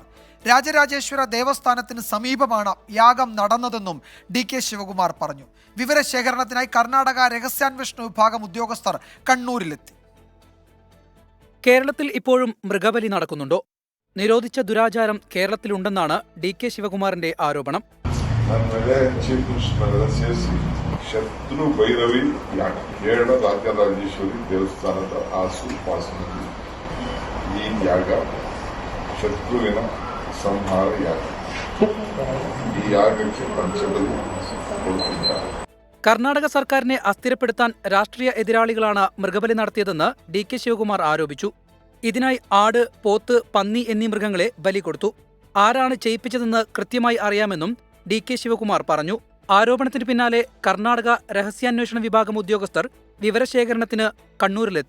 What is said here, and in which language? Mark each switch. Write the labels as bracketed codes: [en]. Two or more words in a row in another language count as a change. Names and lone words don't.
[ml] രാജരാജേശ്വര ദേവസ്ഥാനത്തിന് സമീപമാണ് യാഗം നടന്നതെന്നും ഡി.കെ. ശിവകുമാർ പറഞ്ഞു. വിവരശേഖരണത്തിനായി കർണാടക രഹസ്യാന്വേഷണ വിഭാഗം ഉദ്യോഗസ്ഥർ കണ്ണൂരിലെത്തി. കേരളത്തിൽ ഇപ്പോഴും മൃഗബലി നടക്കുന്നുണ്ടോ? നിരോധിച്ച ദുരാചാരം കേരളത്തിലുണ്ടെന്നാണ് ഡി.കെ. ശിവകുമാറിന്റെ ആരോപണം. [kn] ಶತ್ರು ಭೈರವಿ ಯಾಗ ಕೇರಳ ರಾಜರಾಜೇಶ್ವರಿ ದೇವಸ್ಥಾನದ ಆಸುಪಾಸಿನಲ್ಲಿ ಈ ಯಾಗ ಶತ್ರುವಿನ ಸಂಹಾರ ಯಾಗ. ಈ ಯಾಗಕ್ಕೆ ಪಂಚಬಲಿ ಕೊಡುತ್ತಿದ್ದಾರೆ. [ml] കർണാടക സർക്കാരിനെ അസ്ഥിരപ്പെടുത്താൻ രാഷ്ട്രീയ എതിരാളികളാണ് മൃഗബലി നടത്തിയതെന്ന് ഡി.കെ. ശിവകുമാർ ആരോപിച്ചു. ഇതിനായി ആട്, പോത്ത്, പന്നി എന്നീ മൃഗങ്ങളെ ബലി കൊടുത്തു. ആരാണ് ചെയ്യിപ്പിച്ചതെന്ന് കൃത്യമായി അറിയാമെന്നും ഡി.കെ. ശിവകുമാർ പറഞ്ഞു. ആരോപണത്തിന് പിന്നാലെ കർണാടക രഹസ്യാന്വേഷണ വിഭാഗം ഉദ്യോഗസ്ഥർ വിവരശേഖരണത്തിന് കണ്ണൂരിലെത്തി.